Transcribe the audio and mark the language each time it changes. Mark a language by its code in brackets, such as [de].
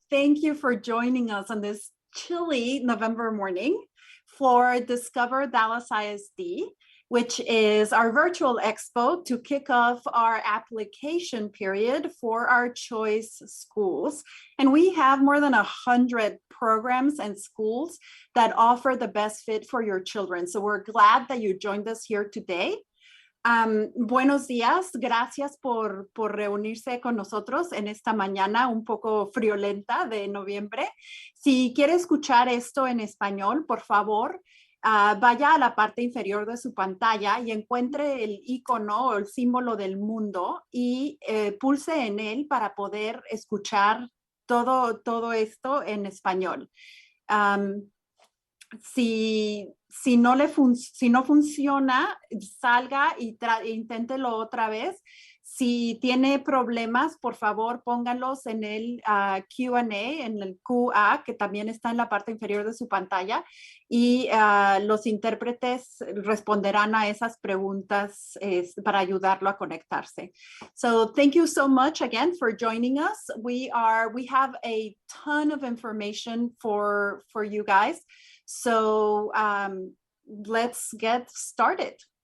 [en] Thank you for joining us on this chilly November morning for Discover Dallas ISD, which is our virtual expo to kick off our application period for our choice schools. And we have more than 100 programs and schools that offer the best fit for your children. So we're glad that you joined us here today. [es] Buenos días, gracias por reunirse con nosotros en esta mañana un poco friolenta de noviembre. Si quiere escuchar esto en español, por favor, vaya a la parte inferior de su pantalla y encuentre el icono o el símbolo del mundo y pulse en él para poder escuchar todo esto en español. Si no funciona, salga y inténtelo otra vez. Si tiene problemas, por favor, pónganlos en el Q&A, en el QA, que también está en la parte inferior de su pantalla, y los intérpretes responderán a esas preguntas para ayudarlo a conectarse. [en] So thank you so much again for joining us. We have a ton of information for you guys. So let's get started.